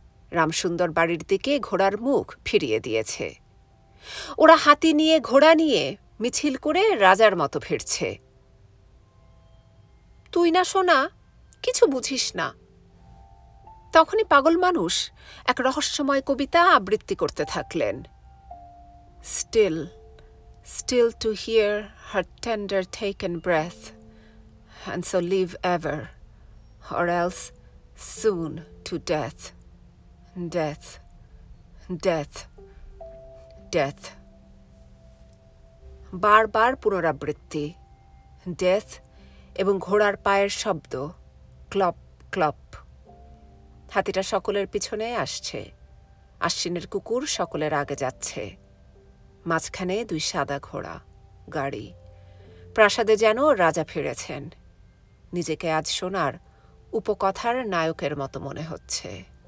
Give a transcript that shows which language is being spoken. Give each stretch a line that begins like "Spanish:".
Bangla: রামসুন্দর বাড়ির দিকে ঘোড়ার মুখ ফিরিয়ে দিয়েছে। ওরা হাতি নিয়ে ঘোড়া নিয়ে মিছিল করে রাজার মতো ফিরছে। তুই না সোনা, কিছু বুঝিস না। তখনই পাগল মানুষ এক রহস্যময় কবিতা আবৃত্তি করতে থাকলেন।
English: Still, still to hear her tender taken breath, and so live ever, or else soon to death, death, death, death.
Bangla: বারবার পুনরাবৃত্তি, ডেথ এবং ঘোড়ার পায়ের শব্দ, ক্লপ ক্লপ। হাতিটা সকলের পিছনে আসছে। আশ্বিনের কুকুর সকলের আগে যাচ্ছে। মাঝখানে দুই সাদা ঘোড়া গাড়ি। প্রাসাদে যেন রাজা ফিরেছেন। নিজেকে আজ সোনার উপকথার নায়কের মতো মনে হচ্ছে।